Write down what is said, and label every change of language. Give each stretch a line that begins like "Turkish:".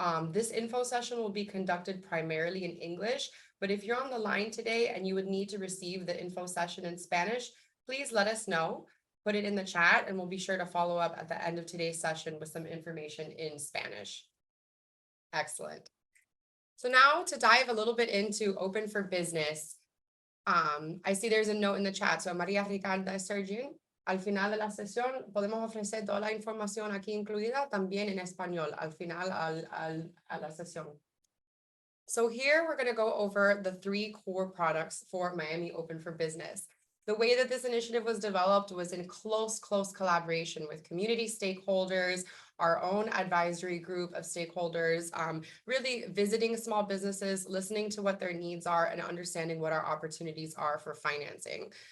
English: This info session will be conducted primarily in English, but if you're on the line today and you would need to receive the info session in Spanish, please let us know, put it in the chat, and we'll be sure to follow up at the end of today's session with some information in Spanish. Excellent. So now to dive a little bit into Open for Business, I see there's a note in the chat.
Spanish: So María Ricarda Sergin, al final de la sesión podemos ofrecer toda la información aquí incluida también en español al final a la sesión.
English: So here we're going to go over the 3 core products for Miami Open for Business. The way that this initiative was developed was in close collaboration with community stakeholders, our own advisory group of stakeholders, really visiting small businesses, listening to what their needs are, and understanding what our opportunities are for financing.